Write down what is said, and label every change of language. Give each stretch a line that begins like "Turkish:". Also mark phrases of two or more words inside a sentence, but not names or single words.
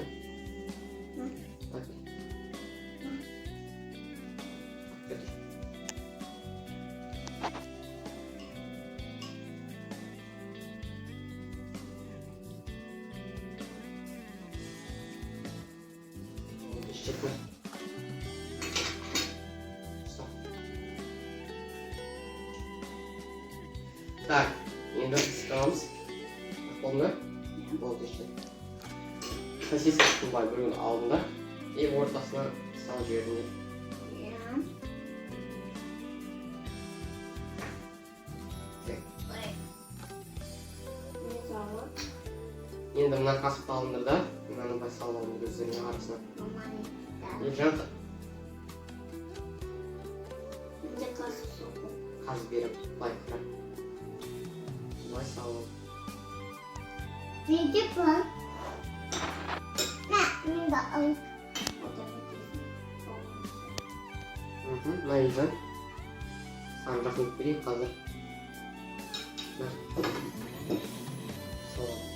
Turkish: Hadi. Götür. Çekme. Stop.
Kazakh: Так, енді ысытамыз. Болды. Болды işte. Сосискасын былай біреуін алдым да. И ортасына салып жібердім.
Turkish: Ya.
Kazakh: Так.
Turkish: Ne sağlık?
Kazakh: Енді мына қасықты алыңдар да. Мынаны былай салып алдым көздеріне арасына.
Turkish: Aman.
Kazakh: Ержан
Turkish: Bir de kaşık sokup.
Kazakh: қазып беріп былай қарап. Былай салып.
Turkish: Ne yapalım? Ne yapalım? O da ne diyorsun?
Kazakh: Мына Ержан. Саған рахмет берейік қазір. Салып.